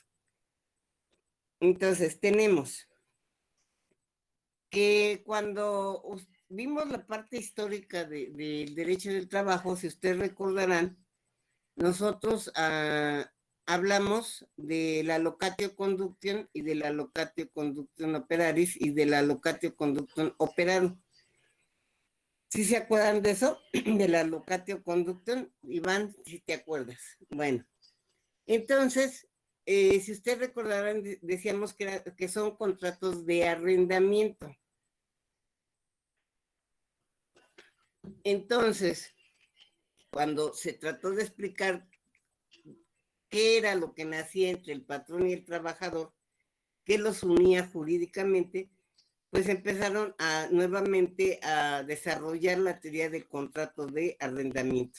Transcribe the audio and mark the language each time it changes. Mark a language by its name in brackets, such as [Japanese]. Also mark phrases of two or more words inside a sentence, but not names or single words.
[Spanish] Entonces, tenemos que cuando vimos la parte histórica del derecho del trabajo, si ustedes recordarán, nosotros hablamos de la [Latin] locatio conductium [Spanish] y de la [Latin] locatio conductium operaris [Spanish] y de la [Latin] locatio conductium operarum. [Spanish] ¿Sí se acuerdan de eso? De la [Latin] locatio conductium, [Spanish] Iván, si te acuerdas. Bueno, entonces, si ustedes recordarán, decíamos que son contratos de arrendamiento. Entonces, cuando se trató de explicar qué era lo que nacía entre el patrón y el trabajador, qué los unía jurídicamente, pues empezaron nuevamente a desarrollar la teoría del contrato de arrendamiento.